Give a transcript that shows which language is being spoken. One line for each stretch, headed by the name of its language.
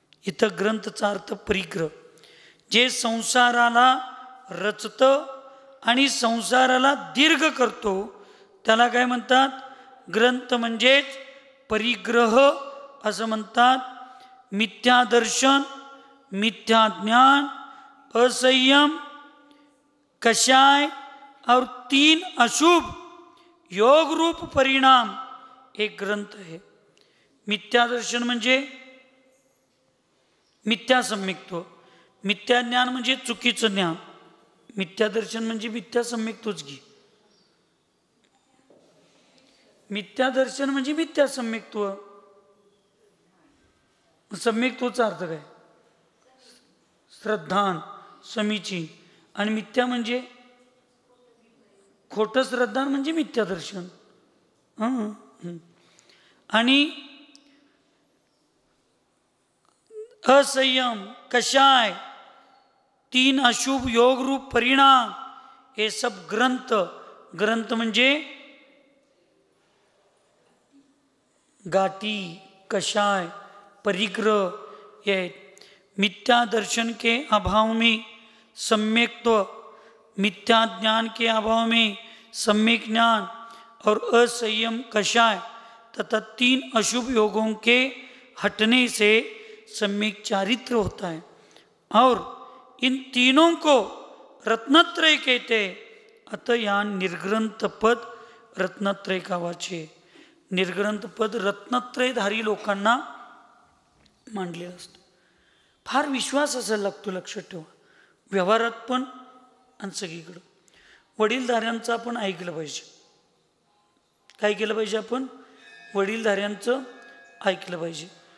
Marathi: इथं ग्रंथचा अर्थ परिग्रह. जे संसाराला रचतं आणि संसाराला दीर्घ करतो त्याला काय म्हणतात? ग्रंथ म्हणजेच परिग्रह असं म्हणतात.
Hindi: मिथ्या दर्शन, मिथ्या ज्ञान, असंयम, कषाय और 3 अशुभ योग रूप परिणाम एक ग्रंथ है।
Marathi: मिथ्या दर्शन म्हणजे मिथ्या सम्यक्त्व, मिथ्या ज्ञान म्हणजे चुकीचं ज्ञान, मिथ्या दर्शन म्हणजे मिथ्या सम्यक्त्वच घे। मिथ्या दर्शन म्हणजे मिथ्या सम्यक्त्व, सम्यक्त्वचा अर्थ काय? श्रद्धान, समीचीन, आणि मिथ्या म्हणजे खोटं श्रद्धान म्हणजे मिथ्या दर्शन। आणि असंयम, कषाय, 3 अशुभ योग रूप परिणाम, हे सब ग्रंथ, ग्रंथ म्हणजे गाठी, कषाय, परिग्रह ये।
Hindi: मिथ्या दर्शन के अभाव में सम्यक्त्व, मिथ्या ज्ञान के अभाव में सम्यक ज्ञान और असंयम, कषाय तथा 3 अशुभ योगों के हटने से सम्यक चारित्र होता है। और इन तीनों को रत्नत्रय कहते हैं। अतः यहाँ निर्ग्रंथ पद रत्नत्रय का वाच्य।
Marathi: निर्ग्रंथ पद रत्नत्रयधारी लोकांना मांडलेलं असतं। फार विश्वास असायला लागतो, लक्षात ठेवा, व्यवहारात पण आणि सगळीकडं। वडीलधाऱ्यांचं आपण ऐकलं पाहिजे। काय केलं पाहिजे? आपण वडीलधाऱ्यांचं ऐकलं पाहिजे।